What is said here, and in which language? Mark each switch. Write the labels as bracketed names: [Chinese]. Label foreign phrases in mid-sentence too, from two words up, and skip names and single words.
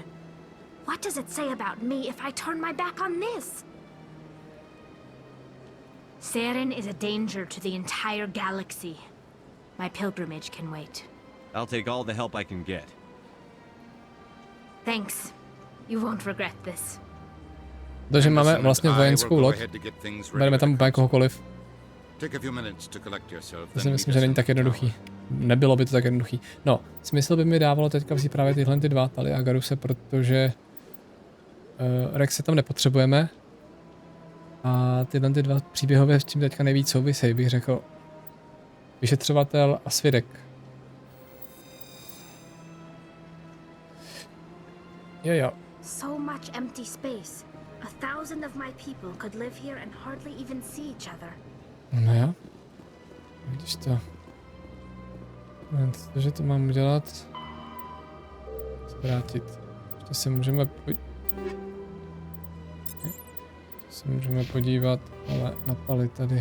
[English] What does it say about me if I turn my back on this? Saren is a danger to the entire galaxy. My pilgrimage can wait. I'll take all the help I can get. Thanks. You won't regret this. [Czech] Takže máme vlastně vojenskou loď. Bereme tam úplně kohokoliv. [English] Take a few minutes to collect yourself. [Czech] To si myslím, že není tak jednoduchý. nebylo by to tak jednoduchý. No, smysl by mi dávalo teďka vzít právě tyhle ty dva, Tali a Garuse, protože Rexe tam nepotřebujeme. A tyhle ty dva příběhové s tím teďka nejvíc souvisejí, bych řekl. Vyšetřovatel a svědek. Jo. [English] So much empty space. 1,000 of my people could live here and hardly even see each other. [Czech] No jo. Vidíš to. Takže to mám udělat. Zvrátit. Ještě se můžeme podívat, ale na Pali tady.